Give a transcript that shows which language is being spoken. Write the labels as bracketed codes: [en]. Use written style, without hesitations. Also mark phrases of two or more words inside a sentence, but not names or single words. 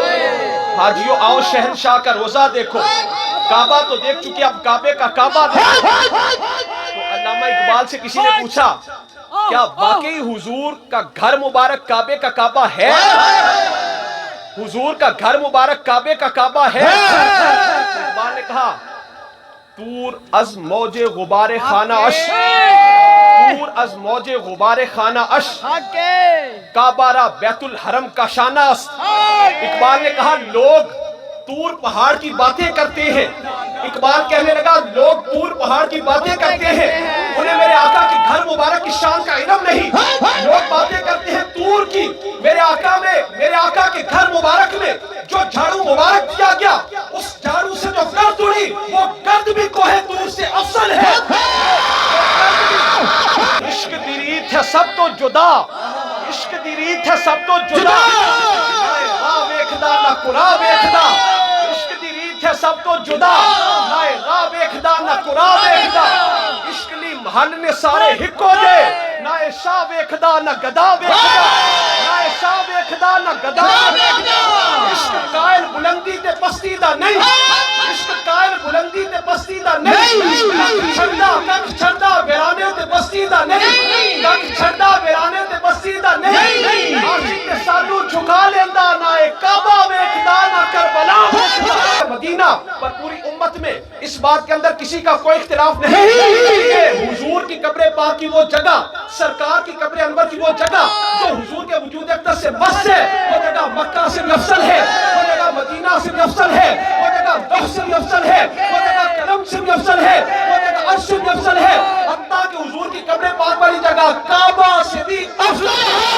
[ur] حاجیوں آؤ شہنشاہ کا روزہ دیکھو, کعبہ تو دیکھ چکی اب کعبے کا کعبہ دیکھو. تو علامہ اقبال سے کسی نے پوچھا کیا واقعی حضور کا گھر مبارک کعبے کا کعبہ ہے؟ حضور کا گھر مبارک کعبے کا کعبہ ہے؟ اقبال نے کہا [fa] تور از موج غبار خانہ اش, تور از موج غبار خانہ اش, کعبہ را بیت الحرم کا شانہ است. [ur] اقبال نے کہا لوگ طور پہاڑ کی باتیں کرتے ہیں, اقبال کہنے لگا لوگ طور پہاڑ کی باتیں کرتے ہیں, انہیں میرے آقا کے گھر مبارک کی شان کا علم نہیں. لوگ باتیں کرتے ہیں طور کی, میرے آقا کے گھر مبارک میں جو جھاڑو مبارک دیا گیا اس جھاڑو سے جو گرد اڑی وہ گرد بھی کوہ طور سے افضل ہے. [pa] عشق تیری تھے سب تو جدا عشق دی ریت ہے سب تو جدا نہ راہ ویکھدا نہ قرآن ویکھدا عشق دی ریت ہے سب تو جدا نہ راہ ویکھدا نہ قرآن ویکھدا عشق لی محل نے سارے ہکو دے نہ شاہ ویکھدا نہ گدا ویکھدا نہ شاہ ویکھدا نہ گدا ویکھدا عشق قائل بلندی تے پستی دا نہیں عشق قائل بلندی تے پستی دا نہیں کک چھڑدا ویرانے تے بستی دا نہیں کک چھڑدا ویرانے تے بستی دا نہیں عاشق تے سانو جھکا لیندا نہ کعبہ ویکھدا نہ کربلا ویکھدا [ur] مدینہ پر پوری امت میں اس بات کے اندر کسی کا کوئی اختلاف نہیں کہ حضور کی قبر پاک کی وہ جگہ سرکار کی قبر انور کی وہ جگہ جو حضور کے وجود اقدس سے بس ہے وہ جگہ مکہ سے بھی افضل ہے وہ جگہ مدینہ سے بھی افضل ہے وہ جگہ لوح سے بھی افضل ہے وہ جگہ قلم سے بھی افضل ہے وہ جگہ عرش سے بھی افضل ہے حتیٰ کہ حضور کی قبر پاک والی جگہ کعبہ سے بھی افضل ہے